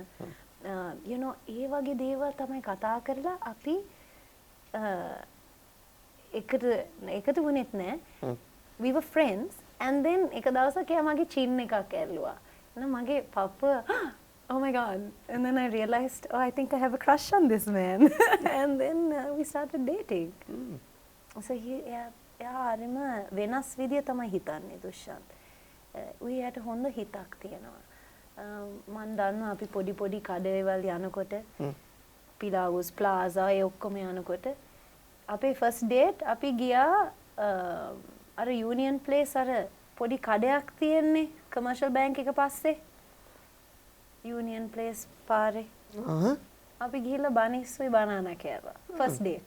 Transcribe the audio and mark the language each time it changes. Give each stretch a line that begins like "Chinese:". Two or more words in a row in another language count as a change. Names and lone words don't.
English: you know
Sinhala: ඒ වගේ දේවල් තමයි කතා කරලා අපි එකතු වුණෙත් නෑ.
English: we were friends and then
Sinhala: එක දවසක් එයා මගේ chin එකක් ඇල්ලුවා. මගේ පප්පා
English: oh my god and then I realized I think I have a crush on this man and then we started dating.
Sinhala: so එයා හරිම වෙනස් විදිය තමයි හිතන්නේ දුෂ්යන්ත්. ඌයට හොඳ හිතක් තියෙනවා. මම දන්නවා අපි පොඩි කඩේවල් යනකොට පිලාවුස් ප්ලාසා ඒ ඔක්කොම යනකොට අපේ
English: first date
Sinhala: අපි ගියා අර යූනියන් ප්ලේස් අර පොඩි කඩයක් තියෙන්නේ කමර්ෂල් බැංක් එක පස්සේ යූනියන් ප්ලේස් පාරේ අපි ගිහිල්ලා බනිස්සුයි බනානා කෑවා
English: first date.